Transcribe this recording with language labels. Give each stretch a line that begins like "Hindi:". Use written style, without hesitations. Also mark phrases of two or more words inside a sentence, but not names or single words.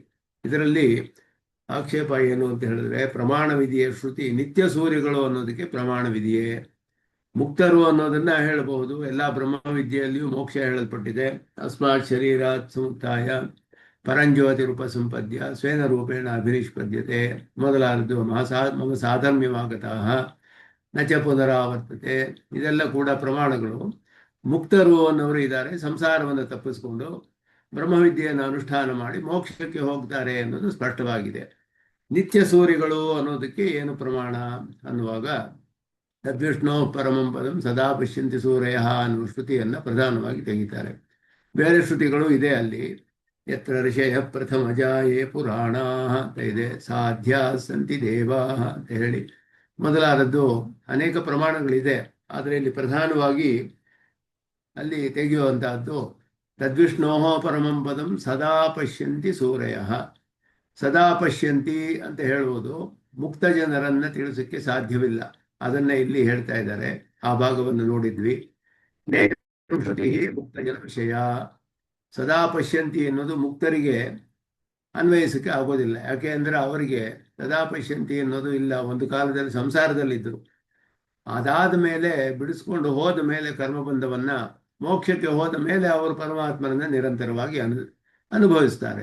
Kannada: ಇದರಲ್ಲಿ ಆಕ್ಷೇಪ ಏನು ಅಂತ ಹೇಳಿದ್ರೆ, ಪ್ರಮಾಣವಿದೆಯೇ ಶ್ರುತಿ ನಿತ್ಯ ಸೂರ್ಯಗಳು ಅನ್ನೋದಕ್ಕೆ ಪ್ರಮಾಣವಿದೆಯೇ? ಮುಕ್ತರು ಅನ್ನೋದನ್ನ ಹೇಳಬಹುದು. ಎಲ್ಲ ಬ್ರಹ್ಮವಿದ್ಯೆಯಲ್ಲಿಯೂ ಮೋಕ್ಷ ಹೇಳಲ್ಪಟ್ಟಿದೆ.
Sanskrit: ಅಸ್ಮಾತ್ ಶರೀರಾತ್ ಸಮುತ್ತಾಯ ಪರಂಜ್ಯೋತಿ ರೂಪ ಸಂಪದ್ಯ ಸ್ವೇನ ರೂಪೇಣ ಅಭಿನಿಷ್ಪದ್ಯತೆ ಮೊದಲಾದದ್ದು ಮಮ ಸಾಧರ್ಮ್ಯವಾಗತಃ ನಚ ಪುನರಾವರ್ತತೆ.
Kannada: ಇದೆಲ್ಲ ಕೂಡ ಪ್ರಮಾಣಗಳು. ಮುಕ್ತರು ಅನ್ನೋರು ಇದ್ದಾರೆ, ಸಂಸಾರವನ್ನು ತಪ್ಪಿಸಿಕೊಂಡು ಬ್ರಹ್ಮವಿದ್ಯೆಯನ್ನು ಅನುಷ್ಠಾನ ಮಾಡಿ ಮೋಕ್ಷಕ್ಕೆ ಹೋಗ್ತಾರೆ ಅನ್ನೋದು ಸ್ಪಷ್ಟವಾಗಿದೆ. ನಿತ್ಯ ಸೂರ್ಯಗಳು ಅನ್ನೋದಕ್ಕೆ ಏನು ಪ್ರಮಾಣ ಅನ್ನುವಾಗ,
Sanskrit: ತದ್ವಿಷ್ಣು ಪರಮಂ ಪದಂ ಸದಾ ಪಶ್ಯಂತಿ ಸೂರ್ಯ
Kannada: ಅನ್ನುವ ಶ್ರುತಿಯನ್ನು ಪ್ರಧಾನವಾಗಿ ತೆಗಿತಾರೆ. ಬೇರೆ ಶ್ರುತಿಗಳು ಇದೆ ಅಲ್ಲಿ.
Sanskrit: ಯತ್ರ ಋಷಯ ಪ್ರಥಮ ಜಾಯೇ ಪುರಾಣ
Kannada: ಅಂತ ಇದೆ,
Sanskrit: ಸಾಧ್ಯ ಸಂತಿ ದೇವಾ
Kannada: ಅಂತ ಹೇಳಿ ಮೊದಲಾದದ್ದು ಅನೇಕ ಪ್ರಮಾಣಗಳಿದೆ. ಆದರೆ ಇಲ್ಲಿ ಪ್ರಧಾನವಾಗಿ ಅಲ್ಲಿ ತೆಗೆಯುವಂತಹದ್ದು
Sanskrit: ತದ್ವಿಷ್ಣೋ ಪರಮಂ ಪದಂ ಸದಾ ಪಶ್ಯಂತಿ ಸೂರ್ಯ. ಸದಾ ಪಶ್ಯಂತಿ
Kannada: ಅಂತ ಹೇಳುವುದು ಮುಕ್ತ ಜನರನ್ನ ತಿಳಿಸಕ್ಕೆ ಸಾಧ್ಯವಿಲ್ಲ. ಅದನ್ನ ಇಲ್ಲಿ ಹೇಳ್ತಾ ಇದ್ದಾರೆ. ಆ ಭಾಗವನ್ನು ನೋಡಿದ್ವಿ. ಮುಕ್ತ ಜನ ವಿಷಯ.
Sanskrit: ಸದಾ ಪಶ್ಯಂತಿ
Kannada: ಎನ್ನುವುದು ಮುಕ್ತರಿಗೆ ಅನ್ವಯಿಸಕ್ಕೆ ಆಗೋದಿಲ್ಲ. ಯಾಕೆ ಅಂದರೆ ಅವರಿಗೆ
Sanskrit: ಸದಾ ಪಶ್ಯಂತಿ
Kannada: ಅನ್ನೋದು ಇಲ್ಲ. ಒಂದು ಕಾಲದಲ್ಲಿ ಸಂಸಾರದಲ್ಲಿದ್ದರು, ಅದಾದ ಮೇಲೆ ಬಿಡಿಸ್ಕೊಂಡು ಹೋದ ಮೇಲೆ ಕರ್ಮಬಂಧವನ್ನ, ಮೋಕ್ಷಕ್ಕೆ ಹೋದ ಮೇಲೆ ಅವರು ಪರಮಾತ್ಮನನ್ನ ನಿರಂತರವಾಗಿ ಅನುಭವಿಸ್ತಾರೆ.